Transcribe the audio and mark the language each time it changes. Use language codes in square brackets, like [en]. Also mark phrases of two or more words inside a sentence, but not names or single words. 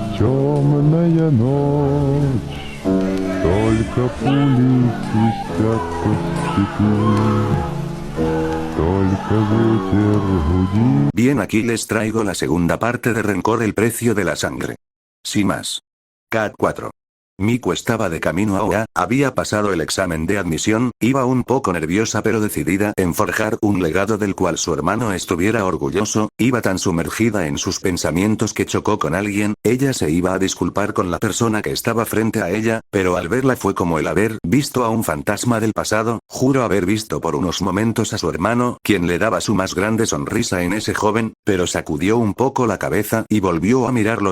[ru] Темная ночь, только пули свистят по степи, только ветер гудит. [es] Bien, aquí les traigo la segunda parte de Rencor, el precio de la sangre. Sin más. Cat 4. Miku estaba de camino a OA, había pasado el examen de admisión, iba un poco nerviosa pero decidida en forjar un legado del cual su hermano estuviera orgulloso, iba tan sumergida en sus pensamientos que chocó con alguien, ella se iba a disculpar con la persona que estaba frente a ella, pero al verla fue como el haber visto a un fantasma del pasado, juró haber visto por unos momentos a su hermano, quien le daba su más grande sonrisa en ese joven, pero sacudió un poco la cabeza y volvió a mirarlo.